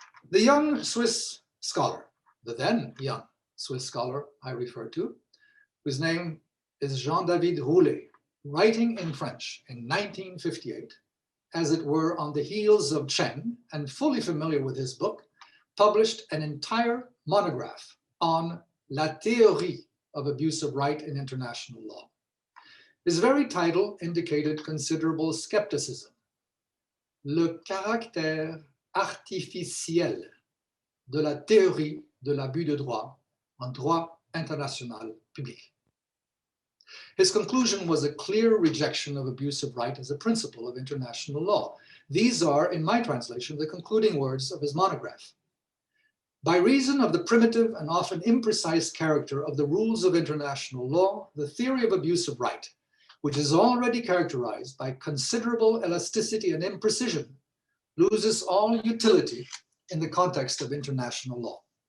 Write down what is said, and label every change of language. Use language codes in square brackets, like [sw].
[en] The young Swiss scholar, the then young Swiss scholar I refer to, whose name is Jean-David Roulet, writing in French in 1958, as it were on the heels of Cheng and fully familiar with his book, published an entire monograph on La théorie of abusive right in international law. His very title indicated considerable skepticism. [fr] Le caractère artificiel de la théorie de l'abus de droit en droit international public. [en] His conclusion was a clear rejection of abusive right as a principle of international law. These are, in my translation, the concluding words of his monograph. By reason of the primitive and often imprecise character of the rules of international law, the theory of abusive right, which is already characterized by considerable elasticity and imprecision, loses all utility in the context of international law.